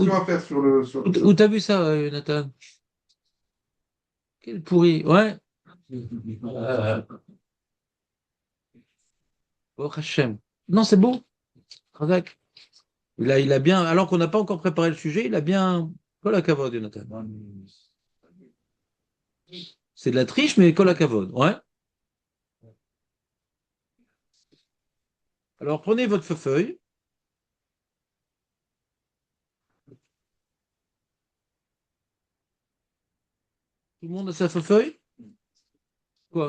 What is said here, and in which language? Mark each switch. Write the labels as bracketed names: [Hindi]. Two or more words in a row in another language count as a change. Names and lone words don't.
[French] distinction à faire sur le Où choc. t'as vu ça, Nathan? Quel pourri. Ouais. Oh, Hachem. Non, c'est beau. Razak. Il a bien, alors qu'on n'a pas encore préparé le sujet, il a bien. [Hebrew] כל הכבוד, [French] Jonathan. C'est de la triche, mais [Hebrew] כל הכבוד. [French] Ouais. Alors prenez votre feuille. Tout le monde a sa feuille? Quoi?